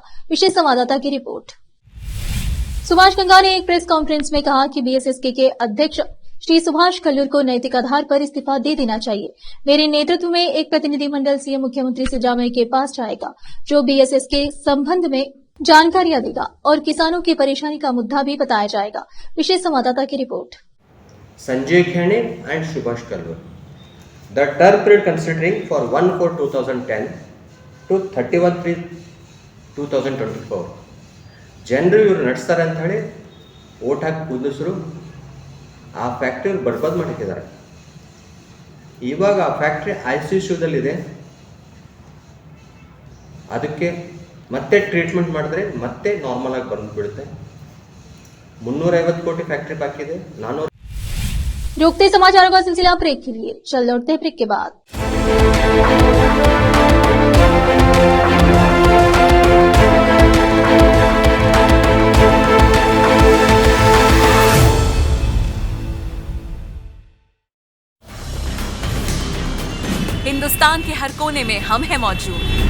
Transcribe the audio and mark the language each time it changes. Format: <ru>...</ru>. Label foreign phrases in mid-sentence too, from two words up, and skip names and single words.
<hi>विशेष संवाददाता की रिपोर्ट। सुभाष गंगा ने एक प्रेस कॉन्फ्रेंस में कहा कि बीएसएसके के अध्यक्ष श्री सुभाष कल्लूर को नैतिक आधार पर इस्तीफा दे देना चाहिए। मेरे नेतृत्व में एक प्रतिनिधिमंडल सीएम मुख्यमंत्री सिद्धरामैया के पास जाएगा, जो बीएसएस के संबंध में जानकारियां देगा और किसानों की परेशानी का मुद्दा भी बताया जाएगा। विशेष संवाददाता की रिपोर्ट।</hi> <en>Sanjay Khane and Subhash Kallur. The term period considering for 1/4/2010 to 31/3/2024.</en> <kn>ಜನರು ಇವರು ನಡೆಸ್ತಾರೆ ಅಂತ ಹೇಳಿ ಓಟ್ ಹಾಕಿ ಕುಂದಿಸ್ರು. ಆ ಫ್ಯಾಕ್ಟ್ರಿ ಬರ್ಬಾದ್ ಮಾಡಿದ್ದಾರೆ. ಇವಾಗ ಆ ಫ್ಯಾಕ್ಟ್ರಿ ICUದಲ್ಲಿದೆ. ಅದಕ್ಕೆ ಮತ್ತೆ ಟ್ರೀಟ್ಮೆಂಟ್ ಮಾಡಿದ್ರೆ ಮತ್ತೆ ನಾರ್ಮಲ್ ಆಗಿ ಬಂದ್ಬಿಡುತ್ತೆ. 350 ಕೋಟಿ ಫ್ಯಾಕ್ಟ್ರಿ ಬಾಕಿ ಇದೆ. 400</kn> <hi>रोकते समाचारों का सिलसिला ब्रेक के लिए। चल लौटते ब्रेक के बाद। हिंदुस्तान के हर कोने में हम हैं मौजूद।</hi>